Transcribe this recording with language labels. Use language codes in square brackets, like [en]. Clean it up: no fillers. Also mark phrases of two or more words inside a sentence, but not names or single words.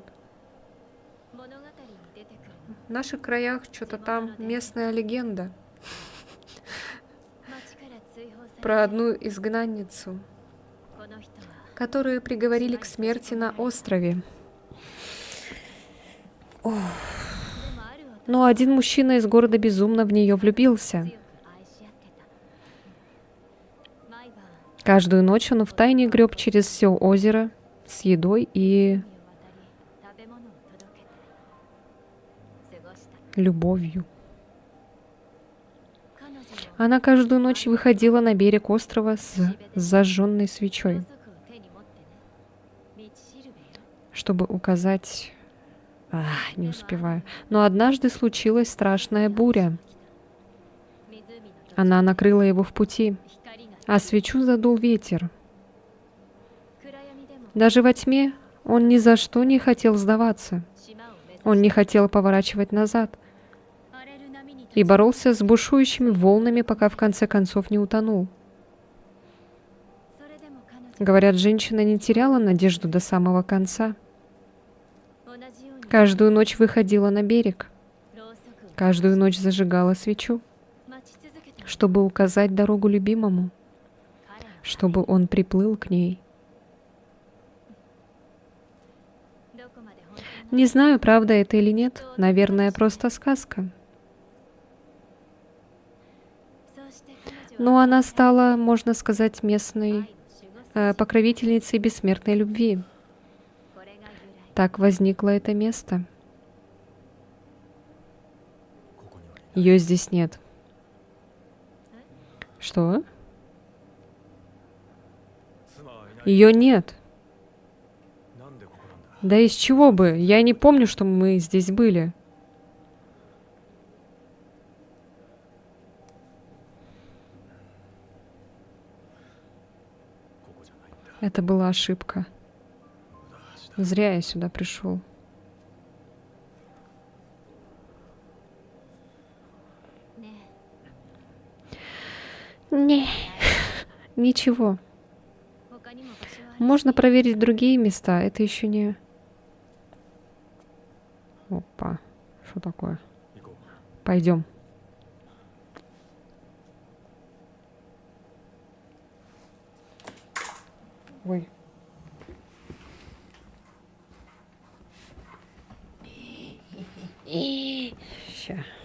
[ja] 物語に出てくる [ru] В наших краях что-то там местная легенда [ja] 町から追放され [ru] про [ja] て [ru] одну изгнанницу, [ja] この人は [ru] которую приговорили к смерти на острове. [ja] でもある男 [ru] Но один мужчина из города безумно в нее [ja] 強 [ru] влюбился. [ja] く愛し合ってた毎晩 [ru] Каждую ночь он втайне греб через все озеро с едой и [ja] 海を渡り食べ物を届けて過ごした [ru] любовью. [ja] 彼女も [ru] Она каждую ночь выходила на берег острова с зажженной [ja] ろ [ru] свечой, [ja] うそくを手に持ってね道しるべよ [ru] чтобы указать... не успеваю. Но однажды случилась страшная буря. [ja] 湖の土地 [ru] Она накрыла его в пути, [ja] 光が [ru] а свечу задул ветер. [ja] 暗闇でも [ru] Даже во тьме он ни за что не хотел сдаваться. [ja] 島を目指 [ru] Он [ja] し [ru] не хотел поворачивать назад [ja] 荒れる波に [ru] и боролся с бушующими волнами, пока в конце концов не утонул. [ja] それでも [ru] Говорят, женщина не теряла надежду до самого конца. [ja] 同じように [ru] Каждую ночь выходила на берег. [ja] ろうそくを [ru] Каждую ночь зажигала свечу, [ja] 待ち続けた [ru] чтобы указать дорогу любимому, [ja] 彼は [ru] чтобы он приплыл к ней. [ja] どこまで本当な [ru] Не знаю, правда это или нет. Наверное, просто сказка. [ja] そうして彼女は [ru] Но она стала, можно сказать, [ja] 愛 [ru] местной [ja] の守護聖 [ru] покровительницей бессмертной любви. [ja] これが由来 [ru] Так возникло это место. [ja] ここにはいない [ru] Ее здесь нет. Что? [ja] 妻はいない [ru] Ее нет. [ja] なんでここなんだ [ru] Да из чего бы? Я не помню, что мы здесь были. Это была ошибка. Зря я сюда пришел. Не. Ничего. [ja] 他にも場所はある [ru] Можно проверить другие места. Это еще не... Опа. Что такое? [ja] 行こう [ru] Пойдем. Ой. Ща.